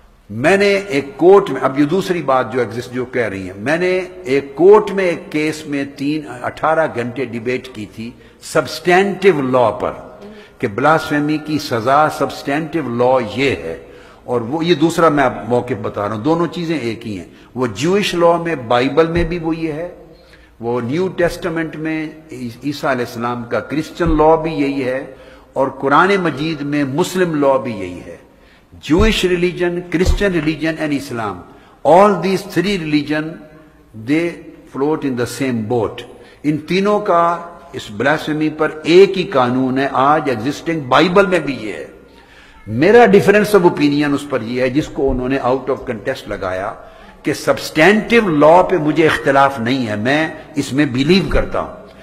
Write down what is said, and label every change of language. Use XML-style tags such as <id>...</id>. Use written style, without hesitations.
<ur>میں نے ایک کورٹ میں, اب یہ دوسری بات جو ایگزسٹ جو کہہ رہی ہیں, میں نے ایک کورٹ میں ایک کیس میں 18 گھنٹے ڈیبیٹ کی تھی سبسٹینٹیو لا پر کہ بلاسفیمی کی سزا سبسٹینٹیو لا یہ ہے, اور وہ یہ دوسرا میں موقف بتا رہا ہوں, دونوں چیزیں ایک ہی ہیں. وہ جوئش لا میں بائبل میں بھی وہ یہ ہے, وہ نیو ٹیسٹمنٹ میں عیسیٰ علیہ السلام کا کرسچن لا بھی یہی ہے, اور قرآن مجید میں مسلم لا بھی یہی ہے.</ur> <en>Jewish religion, Christian religion and Islam, all these 3 religion, they float in the same boat.</en> <ur>ان تینوں کا اس بلاسفیمی پر ایک ہی قانون ہے, آج ایگزسٹنگ بائبل میں بھی یہ ہے. میرا ڈیفرنس آف اوپینین اس پر یہ ہے جس کو انہوں نے آؤٹ آف کنٹیسٹ لگایا کہ سبسٹینٹیو لا پہ مجھے اختلاف نہیں ہے, میں اس میں بیلیو کرتا ہوں.</ur>